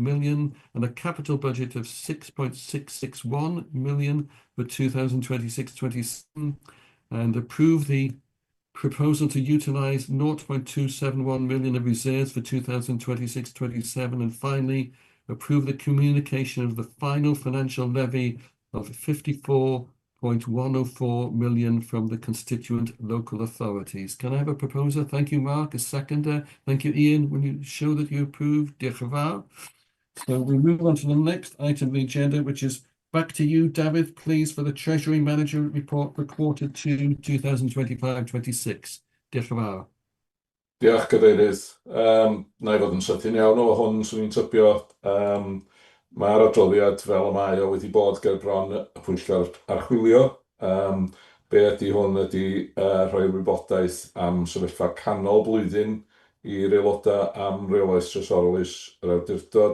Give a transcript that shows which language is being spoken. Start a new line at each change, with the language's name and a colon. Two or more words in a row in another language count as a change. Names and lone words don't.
English: million and a capital budget of 6.661 million for 2026-27, and approve the proposal to utilise 0.271 million of reserves for 2026-27, and finally approve the communication of the final financial levy of 54.104 million from the constituent local authorities. Can I have a proposer? Thank you, Mark. A seconder? Thank you, Ian. Will you show that you approve?
Welsh: Diolch yn fawr.
English: So we move on to the next item of the agenda, which is back to you, David, please, for the Treasury Manager report for quarter 2, 2025-26.
Welsh: Diolch yn fawr. Diolch, Cadeirydd. Na i fod yn sydyn iawn o hwn, swn i'n tybio. Mae'r adroddiad fel y mae o wedi bod ger bron y pwyllgor archwilio. Be ydy hwn ydy rhoi wybodaeth am sefyllfa canol blwyddyn i'r aelodau am reolaeth trysorolus yr awdurdod.